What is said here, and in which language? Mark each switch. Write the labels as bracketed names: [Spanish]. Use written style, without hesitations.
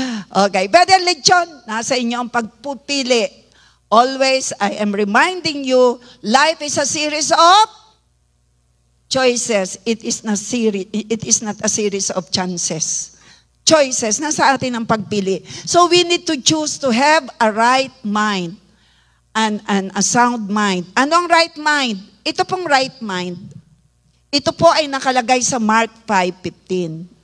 [Filipino] Okay. Brother Lechon, nasa inyo ang pagpupili. [English] Always, I am reminding you, life is a series of choices. It is not a series of chances. Choices. [Filipino] Nasa atin ang pagpili. [English] So we need to choose to have a right mind and a sound mind. [Filipino] Anong right mind? Ito pong right mind. Ito po ay nakalagay sa Mark 5:15.